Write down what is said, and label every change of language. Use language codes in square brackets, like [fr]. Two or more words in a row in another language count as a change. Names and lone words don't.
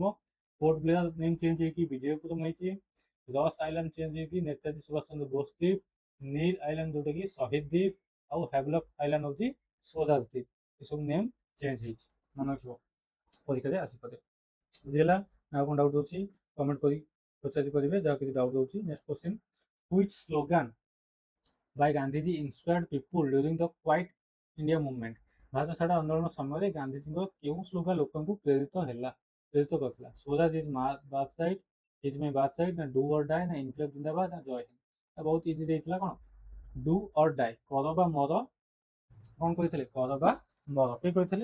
[or] ପୋର୍ଟ ବ୍ଲେୟାର [en] name change [or] ହେଇକି ବିଜୟପୁରମ ହେଇଛି, ରସ୍ ଆଇଲାଣ୍ଡ ଚେଞ୍ଜ ହେଇକି ନେତାଜୀ ସୁଭାଷ ଚନ୍ଦ୍ର ବୋଷ ଦ୍ୱୀପ, ନୀଲ ଆଇଲାଣ୍ଡ ଯୋଉଟାକି ଶହୀଦ ଦ୍ୱୀପ, ଆଉ ହାଭେଲକ୍ ଆଇଲାଣ୍ଡ ହଉଛି ସ୍ୱରାଜ ଦ୍ୱୀପ। ଏସବୁ [en] name change [or] ହେଇଛି ମନେ ରଖିବ, ପରୀକ୍ଷାରେ ଆସିପାରେ। ବୁଝିଲା ନା ଆଉ କ'ଣ ଡାଉଟ୍ ଅଛି କମେଣ୍ଟ କରି ପଚାରି ପାରିବେ ଯାହା କିଛି ଡାଉଟ୍ ଅଛି। [en] next question which slogan by Gandhiji inspired people during the Quit India movement? [or] ଭାରତ ଛାଡ଼ ଆନ୍ଦୋଳନ ସମୟରେ ଗାନ୍ଧିଜୀଙ୍କ କେଉଁ ସ୍ଲୋଗାନ ଲୋକଙ୍କୁ ପ୍ରେରିତ କରିଥିଲା? [en] Swaraj is birth right, is my birth right, ନା do or die, ନା [hi] इंक़लाब ज़िंदाबाद, [en] ନା [hi] जय हिंद? [or] ବହୁତ ଇଜି ଦେଇଥିଲା କ'ଣ [en] do or die, [or] କର ବା ମର। କ'ଣ କହିଥିଲେ କର ବା ମର। କିଏ କହିଥିଲେ?